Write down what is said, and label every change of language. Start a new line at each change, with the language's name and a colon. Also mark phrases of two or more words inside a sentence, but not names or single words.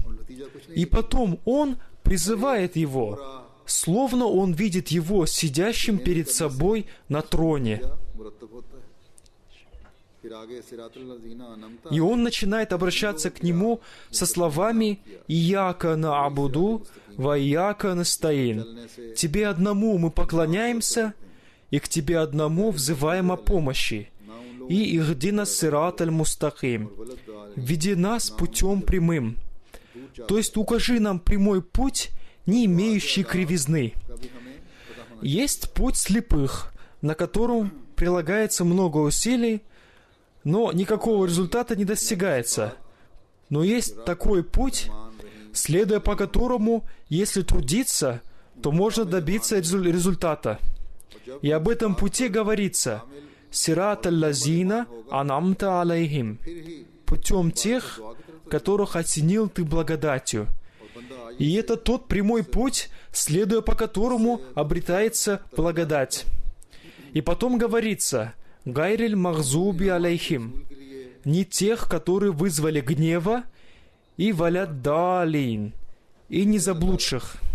Russian: И потом он призывает Его, словно он видит Его сидящим перед собой на троне. И он начинает обращаться к Нему со словами
Arabic: «إياك نعبد وإياك نستعين».
Russian: «Тебе одному мы поклоняемся, и к Тебе одному взываем о помощи».
Arabic: И «اهدنا الصراط المستقيم».
Russian: «Веди нас путем прямым». То есть укажи нам прямой путь, не имеющий кривизны. Есть путь слепых, на котором прилагается много усилий, но никакого результата не достигается. Но есть такой путь, следуя по которому, если трудиться, то можно добиться результата. И об этом пути говорится:
Arabic: «صراط الذين أنعمت عليهم»,
Russian: путем тех, которых осенил Ты благодатью. И это тот прямой путь, следуя по которому обретается благодать. И потом говорится:
Arabic: «غير المغضوب عليهم»,
Russian: не тех, которые вызвали гнева, и
Arabic: ولا الضالين,
Russian: и не заблудших.